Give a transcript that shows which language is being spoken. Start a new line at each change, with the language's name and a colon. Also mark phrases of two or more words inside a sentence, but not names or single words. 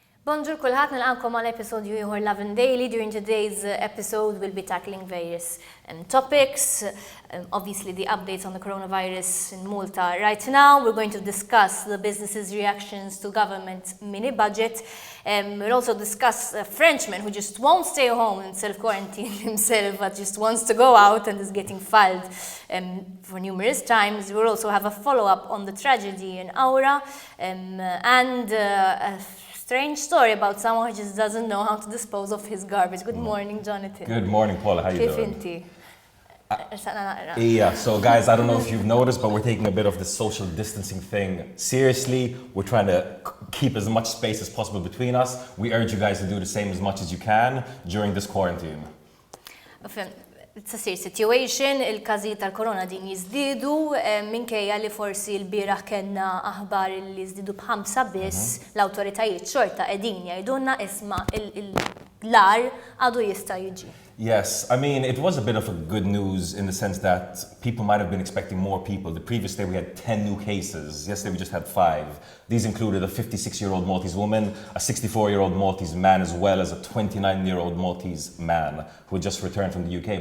Maltese: Bonjour kulħadd nilqakom għal episodju ieħor Lovin Daily.
English: During today's episode we'll be tackling various topics. Obviously the updates on the coronavirus in Malta right now. We're going to discuss the businesses' reactions to government mini budget. We'll also discuss a Frenchman who just won't stay home and self-quarantine himself, but just wants to go out and is getting filed for numerous times. We'll also have a follow-up on the tragedy in Aura and a strange story about someone who just doesn't know how to dispose of his garbage. Good morning, Jonathan. Good morning, Paula. How you doing?
Maltese: Kif inti?
English: Yeah, so guys, I don't know if you've noticed, but we're taking a bit of the social distancing thing seriously. We're trying to keep as much space as possible between us. We urge you guys to do the same as much as you can during this quarantine. It's a serious situation,
Maltese: il-każijiet tal-korona din jiżdiedu minkejja li forsi l-bieraħ kellna aħbar li jiżdiedu b'5 biss, l-awtoritajiet xorta qegħdin jgħidulna isma' l-ar għadu jista' jiġi.
English: Yes, I mean, it was a bit of a good news in the sense that people might have been expecting more people. The previous day we had 10 new cases. Yesterday we just had 5. These included a 56-year-old Maltese woman, a 64-year-old Maltese man, as well as a 29-year-old Maltese man who had just returned from the UK.